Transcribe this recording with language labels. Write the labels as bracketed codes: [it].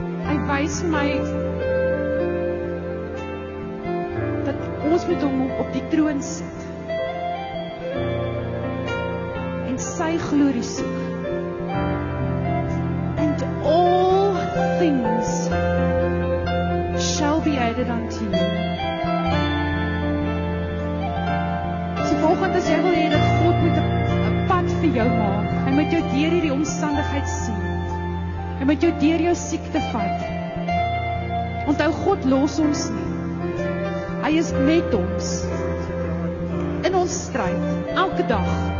[af] Hy wys vir my dat ons moet hom op die troon sit en sy glorie soek. [en] And all things shall be added unto you. [af] So volgende as jy wil hê dat God moet 'n pad vir jou maak. Hy moet jou deur hierdie omstandigheid sien. Hy moet jou deur jou siekte vat. Onthou, God los ons nie. Hy is met ons in ons stryd elke dag.